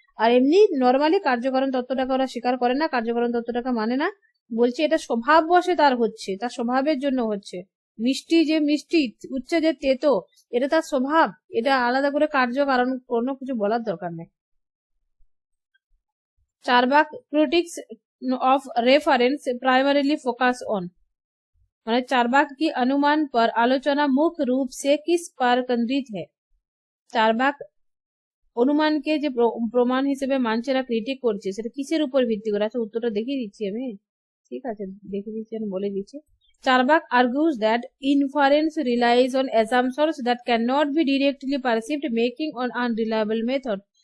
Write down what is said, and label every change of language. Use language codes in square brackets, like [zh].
[bn] আর এমনি নর্মালি কার্যকারণ তত্ত্বটাকে ওরা স্বীকার করে না, কার্যকারণ তত্ত্বটাকে মানে না, বলছে এটা স্বভাব বশে তার হচ্ছে, তার স্বভাবের জন্য হচ্ছে। মিষ্টি যে মিষ্টি, উচ্চ যে তেতো, এটা তার স্বভাব, এটা আলাদা করে কার্যকারণ কোনো কিছু বলার দরকার নেই। [en] Charvaka critics of reference primarily focus on, [hi] মানে चारबाग की अनुमान पर आलोचना मुख्य रूप से किस पर केंद्रित है? [bn] চারবাক অনুমানকে যে প্রমাণ হিসেবে মানছেরা ক্রিটিক করছে, সেটা কিসের উপর ভিত্তি করে? আচ্ছা উত্তরটা দেখিয়ে দিচ্ছি আমি, ঠিক আছে দেখিয়ে দিচ্ছি, আমি বলে দিচ্ছি। [en] Charvaka argues that inference relies on assumptions that cannot be directly perceived, making an unreliable method।